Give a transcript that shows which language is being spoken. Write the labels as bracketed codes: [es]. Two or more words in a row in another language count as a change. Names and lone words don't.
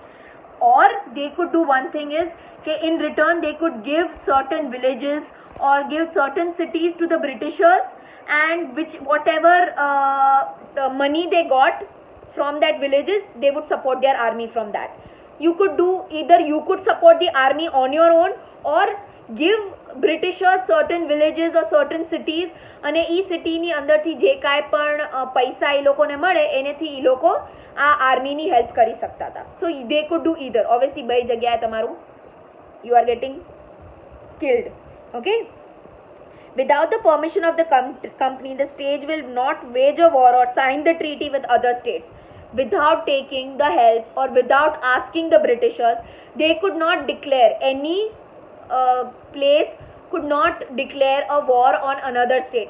[en] Or they could do one thing is, okay, in return they could give certain villages or give certain cities to the Britishers, and whatever money they got from that villages, they would support their army from that. You could do either, you could support the army on your own or give Britishers certain villages or certain cities, [gu] અને ઈ સિટીની અંદરથી જે કાંઈ પણ પૈસા એ લોકોને મળે એનેથી ઈ લોકો આ આર્મીની હેલ્પ કરી શકતા હતા. [en] સો they could do either. Obviously [gu] બે જગ્યાએ તમારું [en] you are getting killed, okay. Without the permission of the company, the state will not wage a war or sign the treaty with other states. Without taking the help or without asking the Britishers, they could not declare any place could not declare a war on another state.